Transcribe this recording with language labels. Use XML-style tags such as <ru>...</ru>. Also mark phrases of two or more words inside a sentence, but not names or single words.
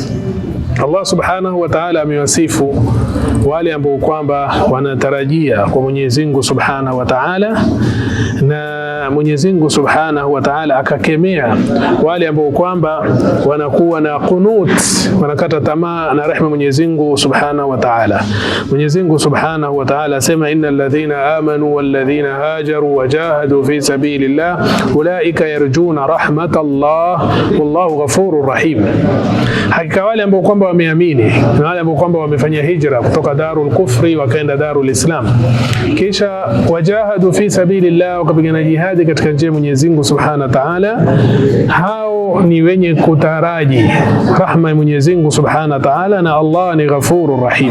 <sw>Allah</sw> <ar>سبحانه وتعالى</ar> <sw>amewasifu wale ambao kwamba wanatarajia kwa Mwenyezi Mungu</sw> <ar>سبحانه وتعالى,</ar> <sw>na Mwenyezi Mungu</sw> <ar>سبحانه وتعالى</ar> <sw>akakemea wale ambao kwamba wanakuwa na qunut, wanakata tamaa na rehema Mwenyezi Mungu</sw> <ar>سبحانه وتعالى.</ar> <sw>Mwenyezi Mungu</sw> <ar>سبحانه وتعالى asema إن الذين آمنوا والذين هاجروا وجاهدوا في سبيل الله أولئك يرجون رحمت الله والله غفور رحيم.</ar> <sw>Hakika wale ambao kwamba wameamini na wale ambao kwamba wamefanya hijra kutoka</sw> <ar>دار الكفر</ar> <sw>wakaenda</sw> <ar>دار الإسلام,</ar> <sw>kisha</sw> <ar>وجاهدوا في سبيل الله,</ar> <sw>wakapigana jihadi katika njia ya Mwenyezi Mungu</sw> <ar>سبحانه وتعالى,</ar> <sw>hao ni wenye kutaraji rahma ya Mwenyezi Mungu</sw> <ar>سبحانه وتعالى,</ar> <sw>na Allah ni</sw> <ar>غفور رحيم.</ar>